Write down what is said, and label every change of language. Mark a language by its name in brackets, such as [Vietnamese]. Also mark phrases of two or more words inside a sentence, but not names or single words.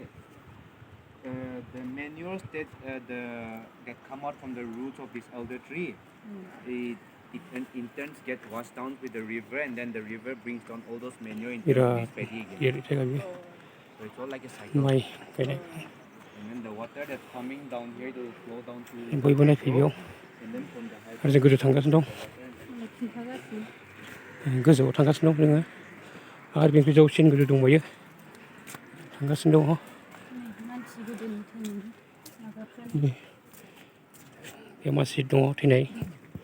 [English] The manures that come out from the roots of this elder tree, it in turn gets washed down with the river, and then the river brings down all those manure into this paddy again. So it's all like a cycle. And then the water that's coming down here will flow down to the hydro, and then from the hydro [Bodo] गोजौ थांगासिनो दं गोजौआव थांगासिनो दं जोङो आरो बेनिफ्राय जौसिन गोजौ दंबायो थांगासिनो दङ बे मानसि दङ थैनाय